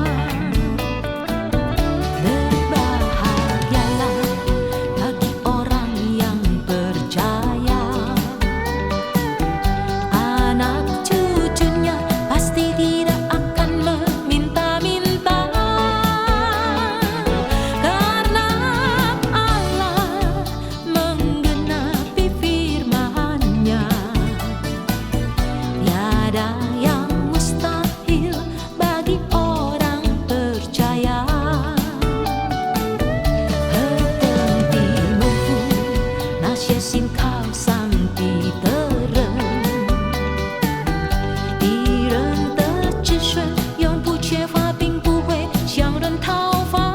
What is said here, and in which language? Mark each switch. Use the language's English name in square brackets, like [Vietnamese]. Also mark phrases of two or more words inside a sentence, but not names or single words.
[Indonesian] Berbahagialah bagi orang yang percaya, anak cucunya pasti tidak akan meminta-minta, karena Allah menggenapi firman-Nya. Tiada yang mustahil bagi orang percaya. [Chinese] 何等的蒙福！那些信靠上帝的人，义人的子孙永不缺乏，并不会向人讨饭。